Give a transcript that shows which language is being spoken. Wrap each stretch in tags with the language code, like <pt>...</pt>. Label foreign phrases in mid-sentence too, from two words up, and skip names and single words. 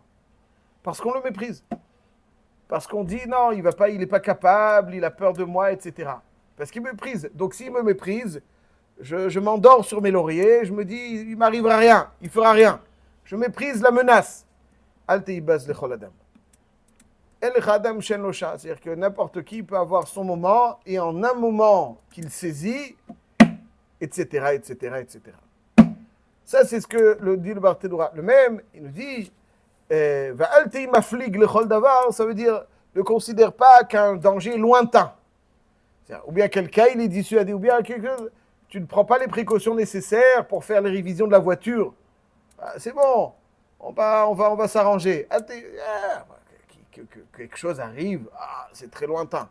<fr>Parce qu'on le méprise. Parce qu'on dit non, il n'est pas capable, il a peur de moi, etc. Parce qu'il méprise. Donc s'il me méprise, je m'endors sur mes lauriers, je me dis, il ne m'arrivera rien, il ne fera rien. Je méprise la menace.</fr> <he>אל תהי בז לכל אדם. אל לך אדם שאין לו שעה.</he> <fr>C'est-à-dire que n'importe qui peut avoir son moment, et en un moment qu'il saisit, etc., etc., etc. Ça, c'est ce que dit le Barthénoura. Le même, il nous dit,</fr> <he>ואל תהי מפליג לכל דבר,</he> <fr>ça veut dire, ne considère pas qu'un danger lointain. Ou bien quelqu'un, il est dissuadé, ou bien tu ne prends pas les précautions nécessaires pour faire les révisions de la voiture. C'est bon, on va s'arranger. Quelque chose arrive, c'est très lointain.</fr>